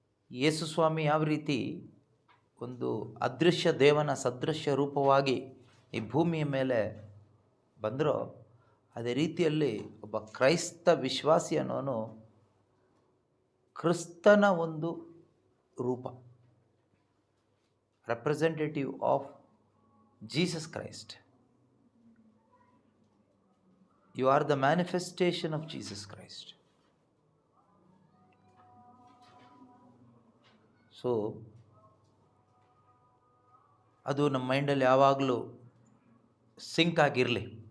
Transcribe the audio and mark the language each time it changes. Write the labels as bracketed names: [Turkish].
[Kannada] ಯೇಸುಸ್ವಾಮಿ ಯಾವ ರೀತಿ ಒಂದು ಅದೃಶ್ಯ ದೇವನ ಸದೃಶ್ಯ ರೂಪವಾಗಿ ಈ ಭೂಮಿಯ ಮೇಲೆ ಬಂದರೋ, ಅದೇ ರೀತಿಯಲ್ಲಿ ಒಬ್ಬ ಕ್ರೈಸ್ತ ವಿಶ್ವಾಸಿ ಅನ್ನೋನು ಕ್ರಿಸ್ತನ ಒಂದು ರೂಪ, [English] Representative of Jesus Christ. You are the manifestation of Jesus Christ. [Kannada] So ಅದು ನಮ್ಮ ಮೈಂಡಲ್ಲಿ ಯಾವಾಗಲೂ ಸಿಂಕ್ ಆಗಿರಲಿ.